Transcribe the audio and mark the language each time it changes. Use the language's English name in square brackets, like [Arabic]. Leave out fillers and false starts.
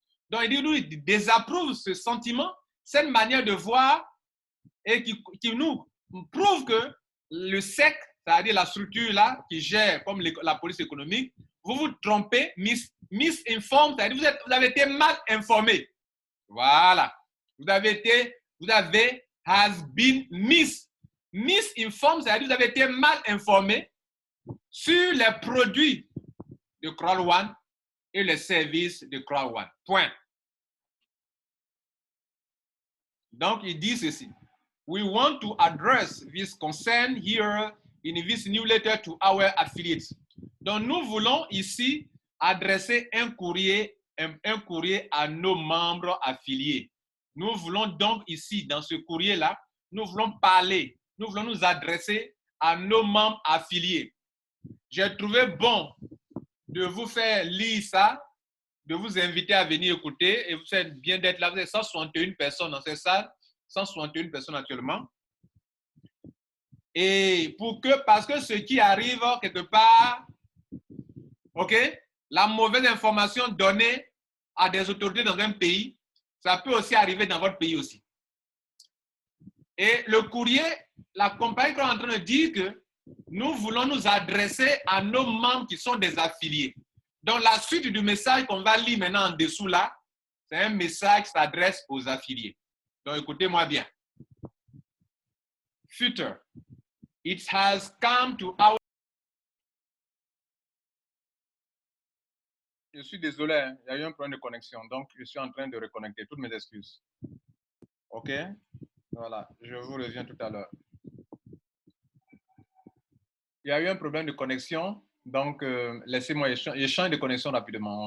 [French] Donc, il dit nous, il désapprouve ce sentiment, cette manière de voir et qui nous prouve que le SEC, c'est-à-dire la structure là qui gère comme la police économique, vous vous trompez, misinformed, c'est-à-dire vous avez été mal informé. Voilà. Vous avez [English] has been misinformed, [French] c'est-à-dire vous avez été mal informé sur les produits de Crowd1 et les services de Crowd1. Point. Donc, il dit ceci. [English] We want to address this concern here in this newsletter to our affiliates. [French] Donc, nous voulons ici adresser un courrier à nos membres affiliés. Nous voulons donc ici, dans ce courrier-là, nous voulons parler, nous voulons nous adresser à nos membres affiliés. J'ai trouvé bon de vous faire lire ça, de vous inviter à venir écouter, et vous êtes bien d'être là. Vous êtes 161 personnes dans cette salle, 161 personnes actuellement. Et parce que ce qui arrive quelque part, ok, la mauvaise information donnée à des autorités dans un pays, ça peut aussi arriver dans votre pays aussi. Et le courrier, la compagnie est en train de dire que nous voulons nous adresser à nos membres qui sont des affiliés. Donc, la suite du message qu'on va lire maintenant en dessous là, c'est un message qui s'adresse aux affiliés. Donc, écoutez-moi bien. [English] Future, it has come to our... [French] Je suis désolé, hein, il y a eu un problème de connexion, donc je suis en train de reconnecter. Toutes mes excuses. OK? Voilà, je vous reviens tout à l'heure. Il y a eu un problème de connexion, donc laissez-moi échanger de connexion rapidement.